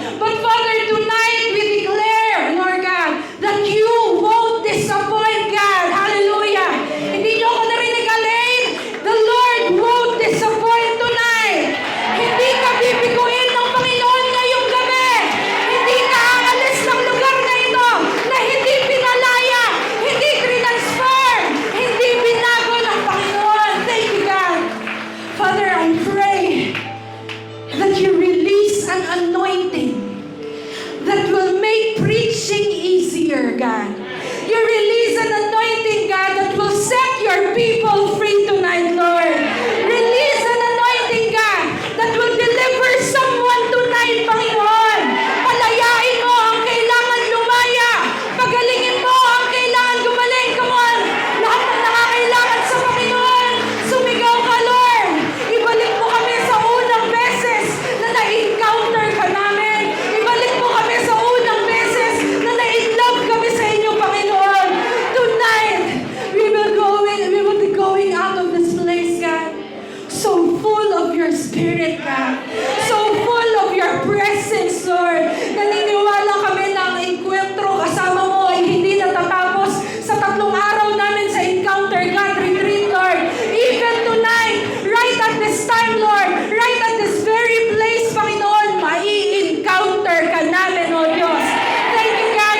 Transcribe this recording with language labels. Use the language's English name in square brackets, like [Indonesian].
[English] But Father, tonight, we declare, Lord God, that you won't disappoint, God. Hallelujah. [Filipino] Hindi niyo ako narinig, [English] Alain. The Lord won't disappoint tonight. [Filipino] Hindi ka bibiguin ng Panginoon ngayong gabi. Hindi ka aalis ng lugar na ito na hindi pinalaya, hindi transfer, hindi binago ng Panginoon. [English] Thank you, God. Father, I pray that you release an anointing that will make preaching easier, God. You release an anointing, God, that will set your people free tonight, Lord. Release an anointing, God, that will deliver someone tonight, Panginoon. [Filipino] Palayain mo ang kailangan lumaya. Pagalingin mo ang kailangan gumaling. [English] Come on. [Filipino] Lahat ng nakakailangan sa Panginoon, sumigaw ka, Lord. Ibalik mo kami sa unang beses na na-encounter ka namin. Ibalik mo kami sa unang beses na na-in-love kami sa inyo, Panginoon. [English] Tonight, we will be going out of this place, God. So full of your Spirit, God. So full of your presence, Lord. [Filipino] Naniniwala kami na ang enkwentro kasama mo ay hindi natatapos sa 3 araw namin sa Encounter God Retreat, Lord. [English] Even tonight, right at this time, Lord, right at this very place, Panginoon, [Filipino] mai-encounter ka namin, O Diyos. [English] Thank you, God.